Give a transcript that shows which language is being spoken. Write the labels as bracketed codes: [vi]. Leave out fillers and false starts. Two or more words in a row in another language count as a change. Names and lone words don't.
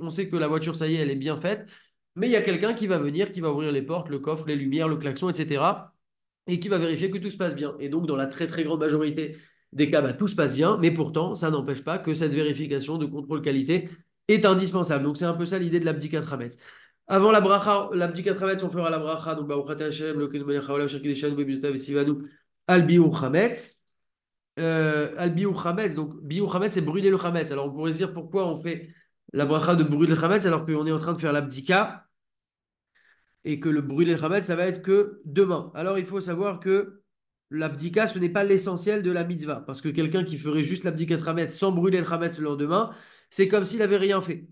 [fr] On sait que la voiture, ça y est, elle est bien faite, mais il y a quelqu'un qui va venir, qui va ouvrir les portes, le coffre, les lumières, le klaxon, etc. et qui va vérifier que tout se passe bien. Et donc, dans la très très grande majorité des cas, bah, tout se passe bien, mais pourtant, ça n'empêche pas que cette vérification de contrôle qualité est indispensable. Donc, c'est un peu ça l'idée de l' [he] בדיקת חמץ. [fr] Avant la bracha, l' [he] בדיקת חמץ, [fr] on fera la bracha, donc, [he] ברוך השם, אלוקינו מלך העולם, אשר קדשנו במצוותיו וצוונו, על ביעור חמץ. על ביעור חמץ, [fr] donc [he] ביעור חמץ, [fr] c'est brûler le Hametz. Alors, on pourrait se dire pourquoi on fait la bracha de brûler le Hametz alors qu'on est en train de faire l'abdika et que le brûler le Hametz, ça va être que demain. Alors, il faut savoir que l'abdika, ce n'est pas l'essentiel de la mitzvah. Parce que quelqu'un qui ferait juste l'abdika de Hametz sans brûler le Hametz le lendemain, c'est comme s'il n'avait rien fait.